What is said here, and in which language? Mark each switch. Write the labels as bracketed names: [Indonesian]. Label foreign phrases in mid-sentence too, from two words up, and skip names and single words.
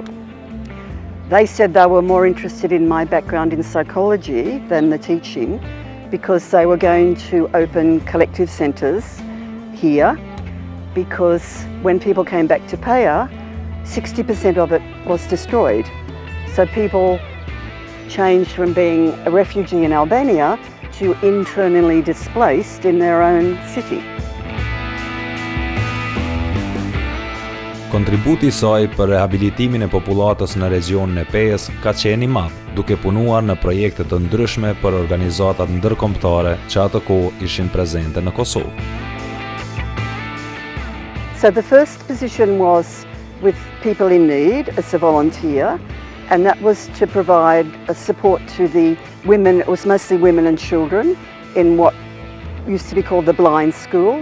[English] They said they were more interested in my background in psychology than the teaching, because they were going to open collective centres here, because when people came back to Paya, 60% of it was destroyed. So people changed from being a refugee in Albania to internally displaced in their own city. [Albanian] Kontributi i saj për rehabilitimin e popullatës në regionin e Pejës ka qenë i madh, duke punuar në projekte të ndryshme për organizatat ndërkombëtare që atë kohë ishin prezente në Kosovë. [English] So the first position was with people in need as a volunteer, and that was to provide a support to the women. It was mostly women and children in what used to be called the blind school.